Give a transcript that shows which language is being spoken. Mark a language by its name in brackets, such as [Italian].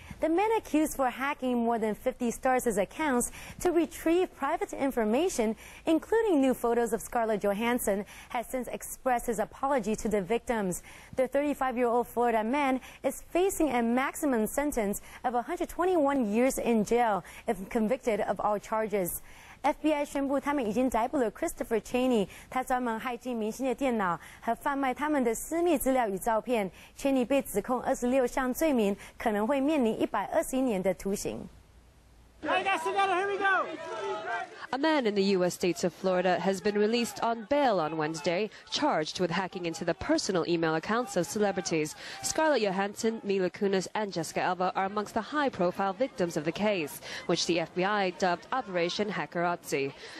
[English] The man accused for hacking more than 50 stars' accounts to retrieve private information, including new photos of Scarlett Johansson, has since expressed his apology to the victims. The 35-year-old Florida man is facing a maximum sentence of 121 years in jail if convicted of all charges. [Chinese] FBI 宣布，他们已经逮捕了 Christopher Cheney， 他专门骇进明星的电脑和贩卖他们的私密资料与照片。 Cheney 被指控26项罪名，可能会面临121年的徒刑。 [English] Hey, guys, together, here we go. A man in the U.S. states of Florida has been released on bail on Wednesday, charged with hacking into the personal email accounts of celebrities. Scarlett Johansson, Mila Kunis, and Jessica Alba are amongst the high-profile victims of the case, which the FBI dubbed Operation Hackerazzi.